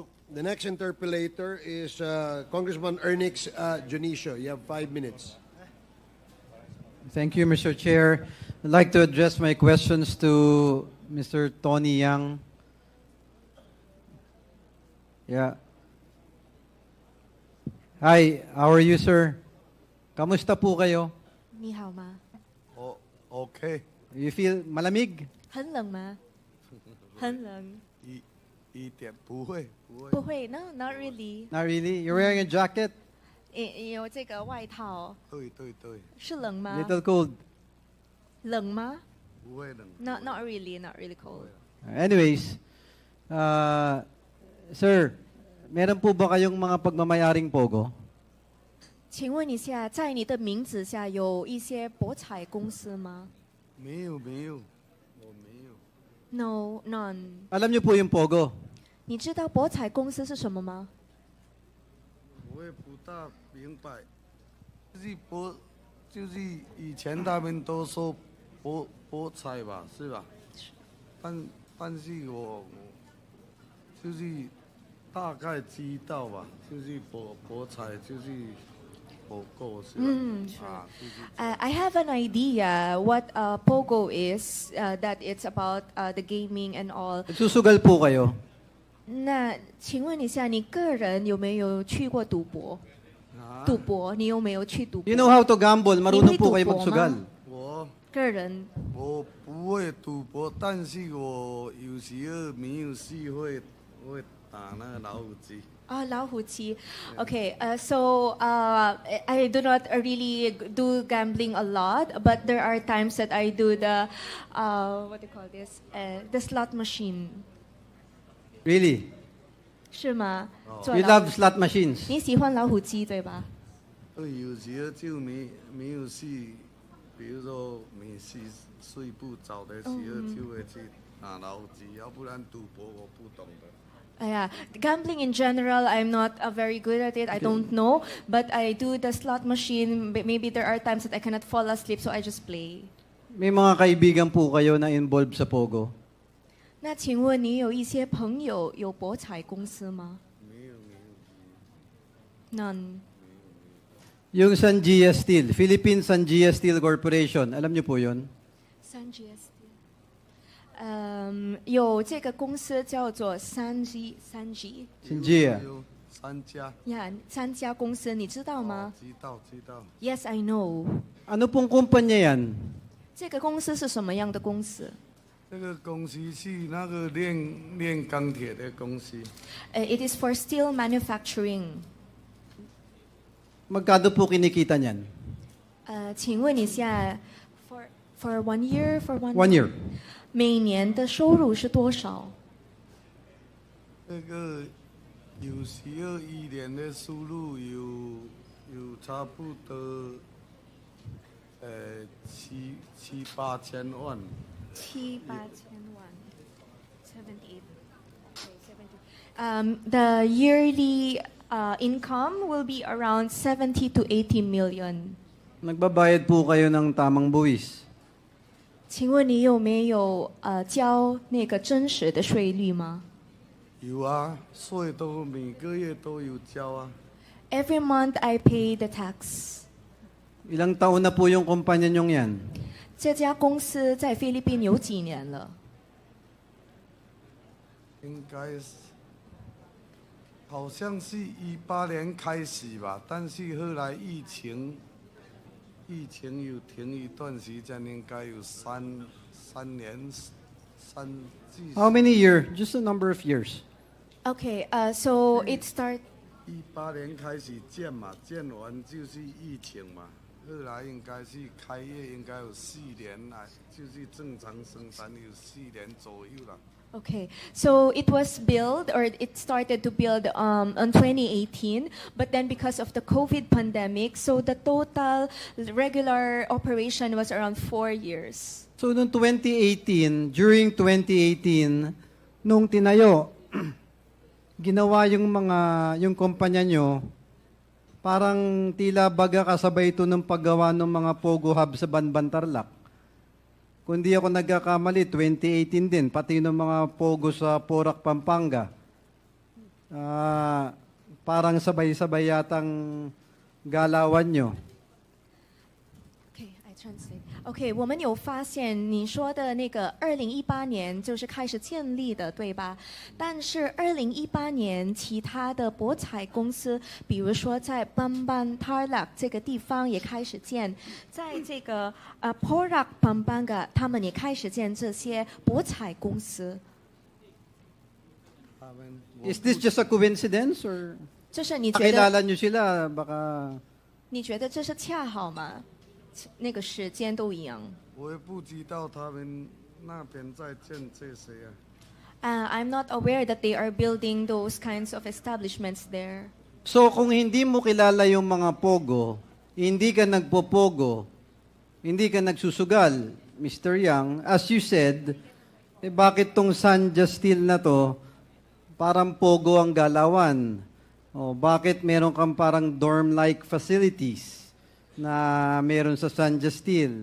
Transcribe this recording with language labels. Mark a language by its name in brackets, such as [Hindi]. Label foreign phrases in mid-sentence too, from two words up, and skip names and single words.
[English] The next interpellator is Congressman Ernix Junicio. You have 5 minutes. Thank you, Mr. Chair. I'd like to address my questions to Mr. Tony Yang. Yeah. Hi, how are you, sir? [Filipino] Kamusta po kayo? [Chinese] 你好吗？ [English] Okay. You feel malamig? [Chinese] 很冷吗？很冷。一点不会。不会 [English] ，No, not really. Not really. You're wearing a jacket? [Chinese] 有这个外套。对。是冷吗 [English] Little cold. [Chinese] 冷吗？不会冷。 [English] Not really, not really cold. Anyways, [Filipino] sir, meron po ba kayong mga pagmamayaring Pogo? [Chinese] 请问一下，在你的名字下有一些博彩公司吗？没有，我没有。 [English] No, none. [Filipino] Alam niyo po yung Pogo? [Chinese] 你知道博彩公司是什么吗？我也不大明白，就是以前他们都说博彩吧，是吧？但是我就是大概知道吧，就是博彩就是Pogo 是吧？ [English] I have an idea what Pogo is, that it's about the gaming and all. [Filipino] Susugal po kayo? [Chinese] 那请问一下，你个人有没有去过赌博？赌博，你有没有去赌博？ [English] You know how to gamble? [Filipino] Marunong po kayo magsugal? [Chinese] 个人。我不会赌博，但是我有时候没有事会打那个老虎机。 [English] 老虎机。Okay, so I do not really do gambling a lot, but there are times that I do the what do you call this? The slot machine. Really? [Chinese] 是吗？ [English] You love slot machines? [Chinese] 你喜欢老虎机对吧？对，有时候就没有事，比如说没事睡不着的时候，就会去打老虎机，要不然赌博我不懂的。 [English] Yeah, gambling in general, I'm not very good at it. I don't know, but I do the slot machine. Maybe there are times that I cannot fall asleep, so I just play. [Filipino] May mga kaibigan po kayo na involved sa Pogo? 那请问你有一些朋友有博彩公司吗？没有。 None. Yung Sanjia Steel, Philippine Sanjia Steel Corporation, alam niyo po yun? Sanjia Steel. [Chinese] 有这个公司叫做三 G。三家。呀，三家公司你知道吗？知道。 [English] Yes, I know. [Filipino] Ano pong kumpanya yan? [Chinese] 这个公司是什么样的公司？这个公司是那个炼钢铁的公司。 [English] It is for steel manufacturing. [Filipino] Magkano po kinikita niyan? [Chinese] 请问一下 [English] for 1 year for [Chinese] one year 每年的收入是多少？这个有时候1年的收入有差不多 7,000-8,000万。 78. [English] The yearly income will be around 70 to 80 million. [Filipino] Nagbabayad po kayo ng tamang buwis. [Chinese] 请问你有没有交那个真实的税率吗？有啊，税都每个月都有交啊。 [English] Every month I pay the tax. [Filipino] Ilang taon na po yung kumpanya nyong yan? [Chinese] 这家公司在菲律宾有几年了？应该是，好像是18年开始吧，但是后来疫情有停一段时间，应该有三年至。 [English] How many years? Just a number of years. Okay, so it start. [Chinese] 18 年开始建嘛，建完就是疫情嘛，后来应该是开业应该有4年来，就是正常生产有4年左右了。 [English] Okay, so it was built, or it started to build on 2018, but then because of the COVID pandemic, so the total regular operation was around 4 years. [Filipino] So noong 2018, during 2018, nung tinayo, ginawa yung kumpanya nyo, parang tila baga kasabay ito ng paggawa ng mga Pogo hub sa Bamban, Tarlac. Kung di ako nagkakamali, 2018 din, pati ng mga Pogo sa Porac, Pampanga. Parang sabay-sabay yatang galawan nyo. [English] Okay, I translate. [Chinese] Okay, 我们有发现你说的那个2018年就是开始建立的，对吧？但是2018年其他的博彩公司，比如说在 Bamban Tarlac 这个地方也开始建，在这个Porac Pampanga 他们也开始建这些博彩公司。 [English] Is this just a coincidence or [Chinese] 就是你觉得 [Filipino] nakilala nyo sila baka [Chinese] 你觉得这是恰好吗？那个时间都一样。我也不知道他们那边在建这些啊。 [English] I'm not aware that they are building those kinds of establishments there. [Filipino] So kung hindi mo kilala yung mga Pogo, hindi ka nagpo-Pogo, hindi ka nagsusugal, [English] Mr. Yang, as you said, [Filipino] bakit tong Sanjia Steel na to, parang Pogo ang galawan? Bakit meron kang parang [English] dorm-like facilities [Filipino] na meron sa Sanjia Steel?